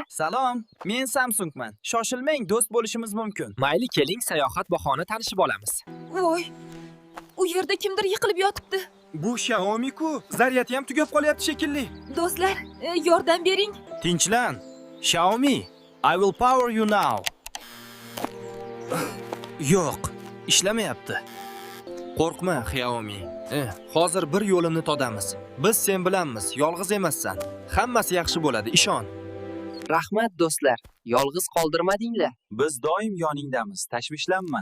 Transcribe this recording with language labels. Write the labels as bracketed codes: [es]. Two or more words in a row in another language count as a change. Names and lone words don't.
[uz] Salom, men Samsungman. Shoshilmang, do'st bo'lishimiz mumkin. Mayli, keling, sayohat bahona tanishib olamiz. Voy, u yerda kimdir yiqilib yotibdi. Bu Xiaomi-ku, zaryadi ham tugab qolyapti shekilli. Do'stlar, yordam bering. Tinchlan. Xiaomi, [en] I will power you now. [uz] Yo'q, ishlamayapti. Qo'rqma, Xiaomi. Hozir bir yo'limni todamiz. Biz sen bilanmiz, yolg'iz emassan. Hammasi yaxshi bo'ladi, ishon. Rahmat do'stlar, yolg'iz qoldirmadinglar. Biz doim yoningdamiz, tashvishlanma.